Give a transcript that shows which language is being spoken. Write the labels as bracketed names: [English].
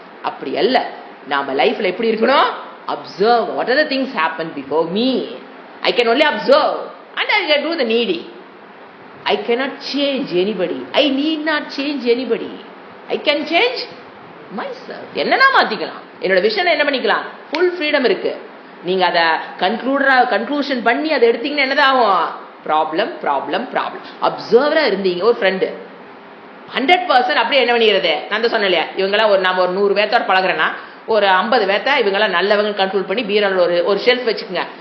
[Tamil] அப்படி அல்ல, நாம லைஃப்ல எப்படி இருக்கணும், [English] Observe what are the things happen before me. I can only observe and I can do the needy. I cannot change anybody. I need not change anybody. I can change myself. [Tamil] என்னன்னா மாத்திக்கலாம், என்னோட vision என்ன பண்ணிக்கலாம், full freedom இருக்கு. நீங்க அதை conclusion பண்ணி அதை எடுத்தீங்கன்னா என்னதான் ஆகும், ப்ராப்ளம் ப்ராப்ளம் ப்ராப்ளம். அப்சர்வரா இருந்தீங்க, ஒரு ஃப்ரெண்டு 100% அப்படியே என்ன பண்ணிடுறது. நான் தான் சொன்னேன் இல்லையா, இவங்கெல்லாம் நம்ம ஒரு 100 பேர்த்தோட பழகுறேன்னா ஒரு 50 பேர்த்த இவங்களாம் நல்லவங்க கண்ட்ரோல் பண்ணி பீரோல ஒரு ஷெல்ஃப் வச்சுக்கோங்க.